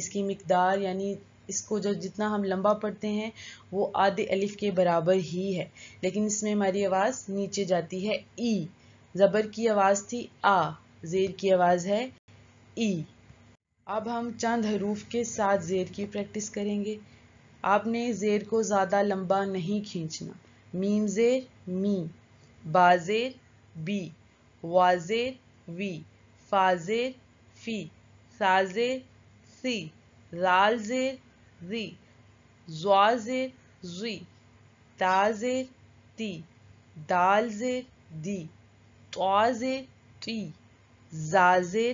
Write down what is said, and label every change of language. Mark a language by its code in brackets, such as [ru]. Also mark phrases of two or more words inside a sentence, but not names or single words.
[ur] اس کی مقدار یعنی اس کو جو جتنا ہم لمبا پڑھتے ہیں وہ آدھے الف کے برابر ہی ہے، لیکن اس میں ہماری آواز نیچے جاتی ہے. ای زبر کی آواز تھی آ، زیر کی آواز ہے ای. اب ہم چند حروف کے ساتھ زیر کی پریکٹس کریں گے. آپ نے زیر کو زیادہ لمبا نہیں کھینچنا. میم زیر می، با زیر بی، وا زیر وی، فا زیر فی، سا زیر سی، رال زیر ری، زوا زیر زی، تا زیر تی، دال زیر دی، طا زیر تی، زا زیر